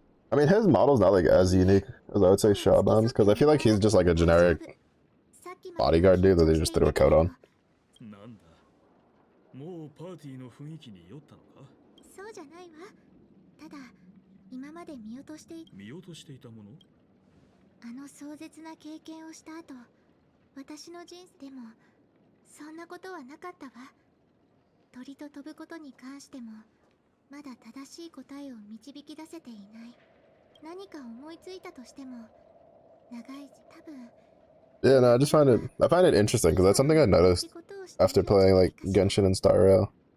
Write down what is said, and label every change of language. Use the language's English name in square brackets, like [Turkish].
[English] I mean, his model's not like as unique as I would say Xiaoban's, because I feel like he's just like a generic bodyguard dude that they just threw a coat on. [Japanese] もうパーティーの雰囲気に酔ったのか？そうじゃないわ。ただ今まで見落としていたもの？あの壮絶な経験をした後、私の人生でもそんなことはなかったわ。鳥と飛ぶことに関してもまだ正しい答えを導き出せていない。何か思いついたとしても長い多分。 [English] Yeah, no, I find it interesting because that's something I noticed after playing like Genshin and Star Rail.